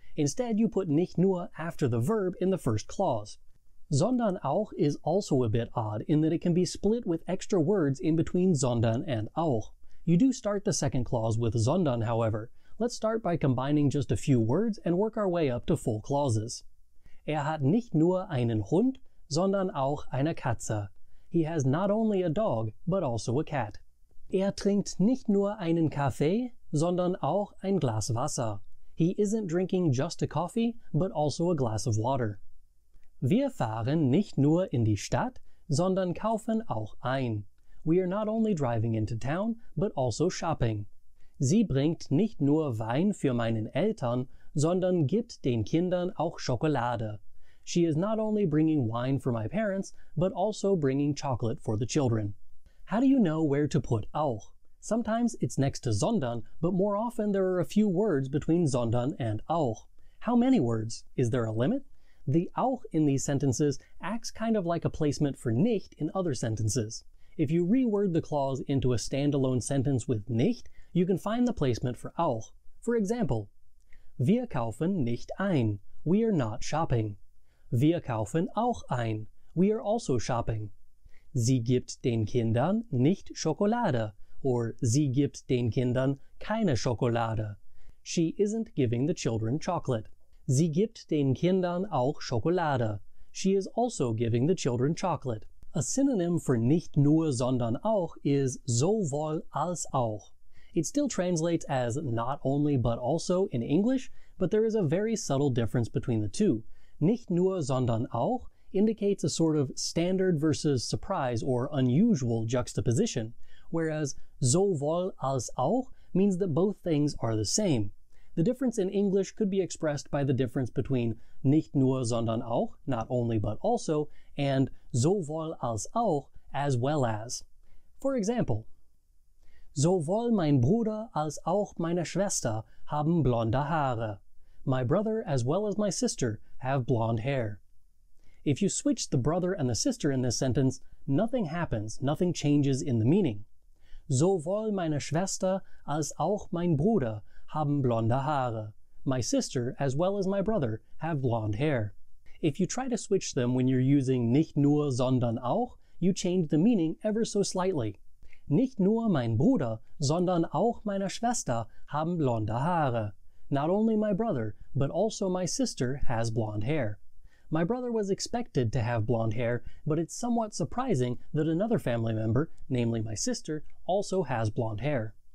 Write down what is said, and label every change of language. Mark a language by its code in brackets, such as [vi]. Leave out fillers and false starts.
[en] Instead, you put nicht nur after the verb in the first clause. Sondern auch is also a bit odd in that it can be split with extra words in between sondern and auch. You do start the second clause with sondern, however. Let's start by combining just a few words and work our way up to full clauses. [de] Hat nicht nur einen Hund, sondern auch eine Katze. [en] He has not only a dog, but also a cat. [de] Trinkt nicht nur einen Kaffee, sondern auch ein Glas Wasser. [en] He isn't drinking just a coffee, but also a glass of water. [de] Wir fahren nicht nur in die Stadt, sondern kaufen auch ein. [en] We are not only driving into town, but also shopping. [de] Sie bringt nicht nur Wein für meinen Eltern, sondern gibt den Kindern auch Schokolade. [en] She is not only bringing wine for my parents, but also bringing chocolate for the children. How do you know where to put auch? Sometimes it's next to sondern, but more often there are a few words between sondern and auch. How many words? Is there a limit? The auch in these sentences acts kind of like a placement for nicht in other sentences. If you reword the clause into a standalone sentence with nicht, you can find the placement for auch. For example, [de] wir kaufen nicht ein. [en] We are not shopping. [de] Wir kaufen auch ein. [en] We are also shopping. [de] Sie gibt den Kindern nicht Schokolade. Or sie gibt den Kindern keine Schokolade. [en] She isn't giving the children chocolate. [de] Sie gibt den Kindern auch Schokolade. [en] She is also giving the children chocolate. A synonym for nicht nur, sondern auch is sowohl als auch. It still translates as not only but also in English, but there is a very subtle difference between the two. Nicht nur, sondern auch indicates a sort of standard versus surprise or unusual juxtaposition, whereas sowohl als auch means that both things are the same. The difference in English could be expressed by the difference between nicht nur, sondern auch, not only but also, and sowohl als auch, as well as. For example, [de] sowohl mein Bruder als auch meine Schwester haben blonde Haare. [en] My brother as well as my sister have blonde hair. If you switch the brother and the sister in this sentence, nothing happens, nothing changes in the meaning. [de] Sowohl meine Schwester als auch mein Bruder haben blonde Haare. [en] My sister, as well as my brother, have blonde hair. If you try to switch them when you're using nicht nur, sondern auch, you change the meaning ever so slightly. [de] Nicht nur mein Bruder, sondern auch meine Schwester haben blonde Haare. [en] Not only my brother, but also my sister has blonde hair. My brother was expected to have blonde hair, but it's somewhat surprising that another family member, namely my sister, also has blonde hair.